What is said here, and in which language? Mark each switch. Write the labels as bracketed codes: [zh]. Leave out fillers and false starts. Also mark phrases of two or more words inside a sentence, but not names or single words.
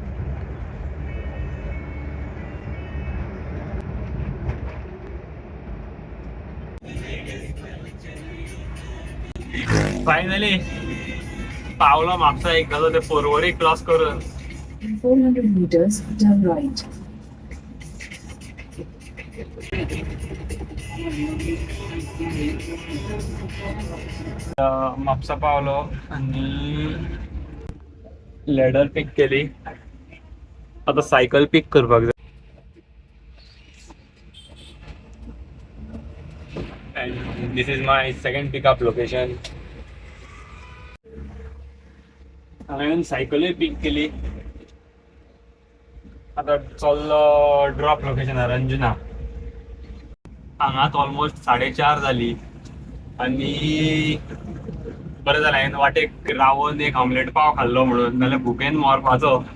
[kok] फायनली पावलो म्हापसा. एक जालो ते पोरवरी क्रॉस करून. [en] In 400 meters, turn right. [kok] म्हापसा पावलो आनी [en] ladder pick [kok] केली. आता [en] cycle pick [kok] करपाक जाय. [en] And this is my second pickup location. [kok] हांवें सायकलूय पिक केली. आता चल्लो ड्रॉप लोकेशनार अंजुना. हांगात ऑलमोस्ट 4:30 जाली आनी बरें जालें हांवें वाटेक रावून एक ऑमलेट पाव खाल्लो म्हणून, नाल्यार भुकेन मरपाचो.